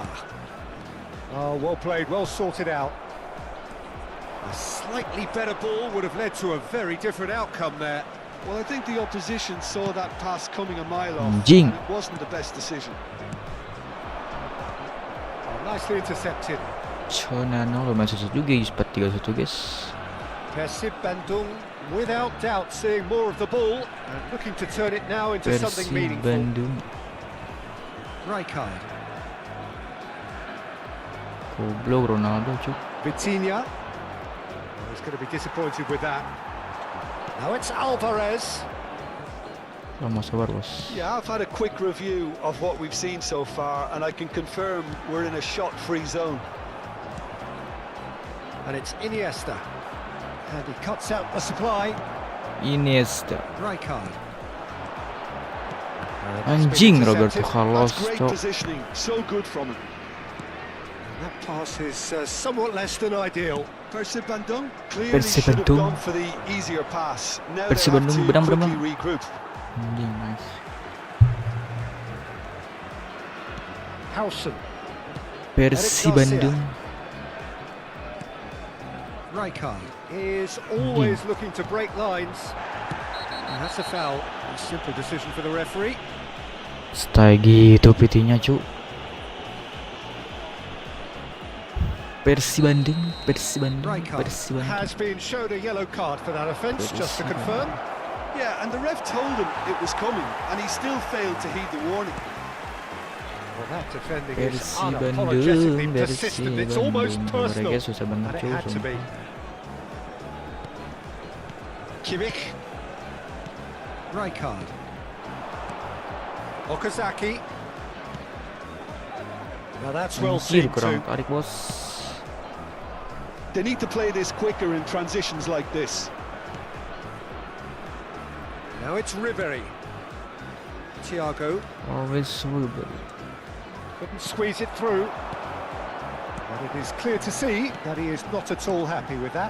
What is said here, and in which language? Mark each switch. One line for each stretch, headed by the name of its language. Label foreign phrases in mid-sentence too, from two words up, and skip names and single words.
English: Oh, well played, well sorted out. A slightly better ball would have led to a very different outcome there. Well, I think the opposition saw that pass coming a mile off,
Indonesian: Jing.
English: and it wasn't the best decision. Oh, nicely intercepted.
Indonesian: Çalhanoğlu masih juga 4-3-1 guys.
English: Persib Bandung, without doubt, seeing more of the ball and looking to turn it now into something Persib meaningful. Bandung. Rijkaard.
Indonesian: Goblok Ronaldo cuk.
English: Vitinha. He's going to be disappointed with that. Now it's Alvarez.
Indonesian: Lama sabar bos.
English: Yeah, I've had a quick review of what we've seen so far, and I can confirm we're in a shot-free zone. And it's Iniesta. And he cuts out the supply. Iniesta. Rijkaard.
Indonesian: Anjing Roberto Carlos,
English: That's great
Indonesian: cok.
English: positioning, so good from him. That pass is somewhat less than ideal. Persib Bandung clearly Persib should have Bandung. gone for the easier pass. Now Persib they have Bandung to
Indonesian: benang-benang.
English: quickly regroup.
Indonesian: Anjing, nice.
English: Howson. Persib Bandung. Rijkaard is always looking to break lines. And that's a foul. A simple decision for the referee.
Indonesian: Stay gitu PT-nya, cu.
English: Persib Bandung, Persib Bandung, Rijkaard Persib Bandung. has been shown a yellow card for that offence, just to confirm. Yeah, and the ref told him it was coming, and he still failed to heed the warning. Well, that defending is Persib unapologetically Bandung, persistent. Persib It's almost Bandung. personal.
Indonesian: Mereka susah banget,
English: And it
Indonesian: cu.
English: had to be. Kimmich. Rijkaard. Okazaki. Now that's well
Indonesian: Anjir,
English: seen
Indonesian: kurang
English: too.
Indonesian: tarik, bos.
English: They need to play this quicker in transitions like this. Now it's Ribery. Thiago Always Ruben. couldn't squeeze it through. But it is clear to see that he is not at all happy with that.